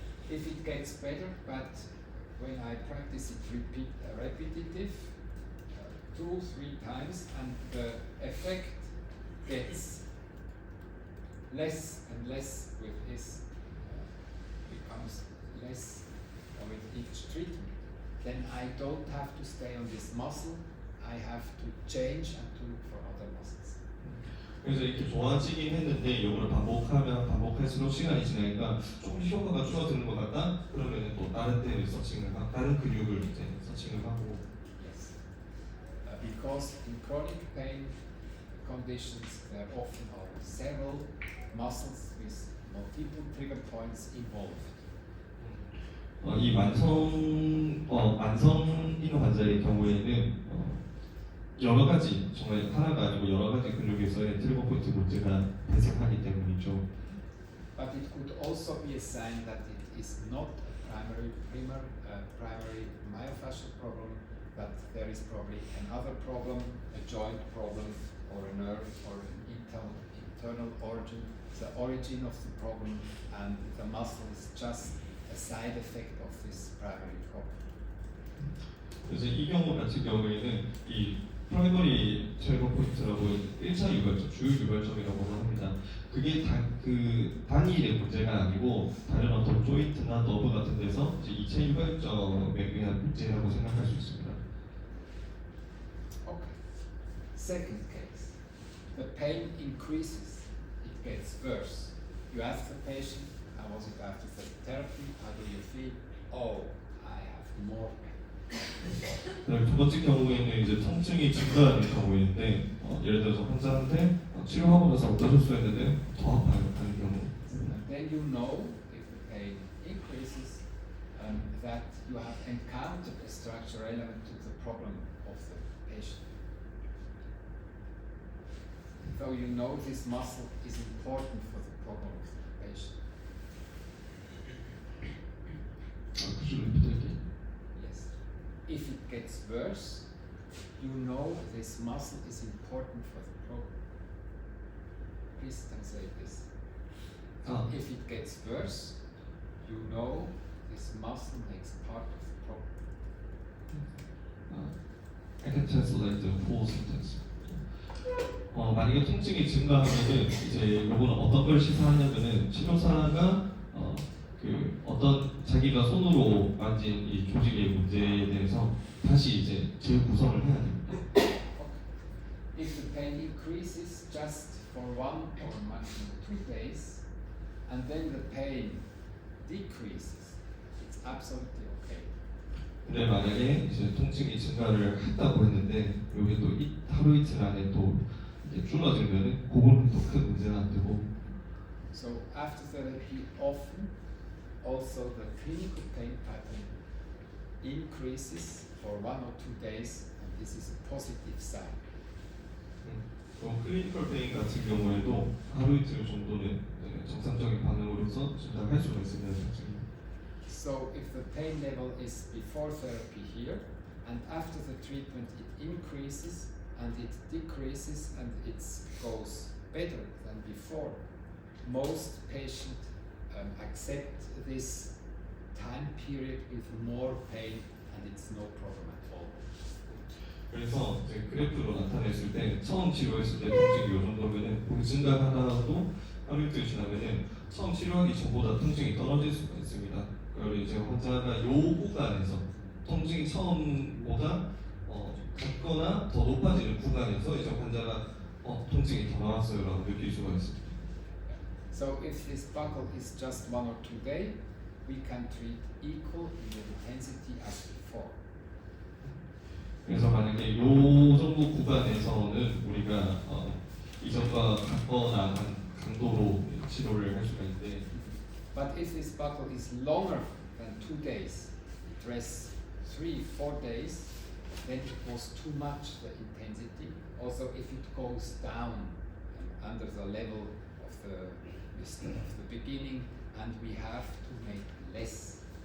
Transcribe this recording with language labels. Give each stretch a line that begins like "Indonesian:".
English: If it gets better, but when I practice it repetitive, 2-3 times, and the effect gets less and less with this, becomes less with each treatment, then I don't have to stay on this muscle, I have to change and to look for other muscles.
Korean: 그래서 이렇게 좋아지긴 했는데 이거를 반복할수록 시간이 지나니까 조금씩 효과가 줄어드는 것 같다? 그러면 또 다른 데를 다른 근육을 이제 서칭을 하고.
English: Yes. Because in chronic pain conditions there often are several muscles with multiple trigger points involved.
Korean: 이 만성인 환자의 경우에는 여러 가지, 정말 하나가 아니고 여러 가지 근육에서의 트리거 포인트 문제가 발생하기 때문이죠.
English: But it could also be a sign that it is not a primary myofascial problem, but there is probably another problem, a joint problem, or a nerve, or an internal origin. The origin of the problem and the muscle is just a side effect of this primary problem.
Korean: 그래서 이 경우 같은 경우에는 이 프라이머리 트리거 포인트라고 1차 유발점, 주요 유발점이라고 합니다. 그게 단일의 문제가 아니고 다른 어떤 조인트나 너브 같은 데서 이제 2차 유발점에 의한 문제라고 생각할 수 있습니다.
English: Okay. Second case, the pain increases, it gets worse. You ask the patient, how was it after the therapy? How do you feel? Oh, I have more pain.
Korean: 그다음에 두 번째 경우에는 이제 통증이 증가하는 경우인데 예를 들어서 환자한테 치료하고 나서 어떠셨어요 했는데 더 아파요 하는 경우.
English: And then you know if the pain increases that you have encountered a structural element to the problem of the patient. So you know this muscle is important for the problem of the patient. Could you repeat again? Yes. If it gets worse, you know this muscle is important for the problem. please translate this. 아, If it gets worse, you know this muscle makes part of the problem. I can translate the whole sentence.
Korean: 만약에 통증이 증가하면은 이제 요거는 어떤 걸 시사하냐면은 치료사가 그 어떤 자기가 손으로 만진 이 조직의 문제에 대해서 다시 이제 재구성을 해야 됩니다.
English: Okay. If the pain increases just for 1 or maximum 2 days, and then the pain decreases, it's absolutely okay.
Korean: 근데 만약에 이제 통증이 증가를 했다고 했는데 여기 또 하루 이틀 안에 또 이제 줄어들면은 그거는 또 큰 문제는 안 되고.
English: So after therapy, often also the clinical pain pattern increases for 1 or 2 days, and this is a positive sign.
Korean: 클리니컬 페인 같은 경우에도 하루 이틀 정도는 정상적인 반응으로서 진단할 수가 있습니다.
English: So if the pain level is before therapy here, and after the treatment it increases and it decreases and it goes better than before, most patients accept this time period with more pain and it's no problem at all.
Korean: 그래서 이제 그래프로 나타냈을 때 처음 치료했을 때 통증이 이 정도면은 그 증가하다가도 하루 이틀 지나면은 처음 치료하기 전보다 통증이 떨어질 수가 있습니다. 그리고 이제 환자가 요 구간에서 통증이 처음보다 같거나 더 높아지는 구간에서 이제 환자가 통증이 더 나왔어요라고 느낄 수가 있습니다.
English: So if this buckle is just 1 or 2 days, we can treat equal in the intensity as before.
Korean: 그래서 만약에 요 정도 구간에서는 우리가 이전과 같거나 한 강도로 치료를 할 수가 있는데,
English: But if this buckle is longer than 2 days, it rests 3, 4 days, then it was too much the intensity. Also, if it goes down under the level of the beginning, and we have to make less.